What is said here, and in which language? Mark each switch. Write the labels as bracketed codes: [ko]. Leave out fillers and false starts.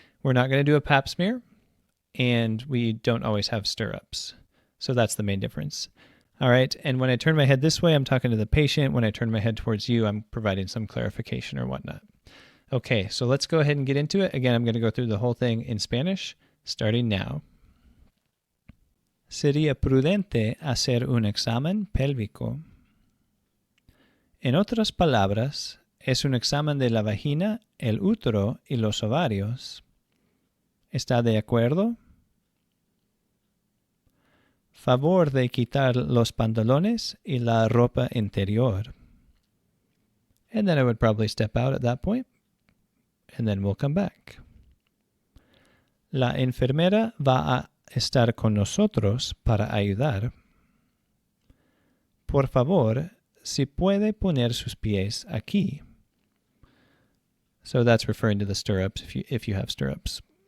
[en] We're not going to do a pap smear, and we don't always have stirrups. So that's the main difference. All right, and when I turn my head this way, I'm talking to the patient. When I turn my head towards you, I'm providing some clarification or whatnot. Okay, so let's go ahead and get into it. Again, I'm going to go through the whole thing in Spanish, starting now. [es] Sería prudente hacer un examen pélvico. En otras palabras, es un examen de la vagina, el útero y los ovarios. ¿Está de acuerdo? Favor de quitar los pantalones y la ropa interior. [en] And then I would probably step out at that point, and then we'll come back. [es] La enfermera va a estar con nosotros para ayudar. Por favor, si puede poner sus pies aquí. [en] So that's referring to the stirrups, if you have stirrups.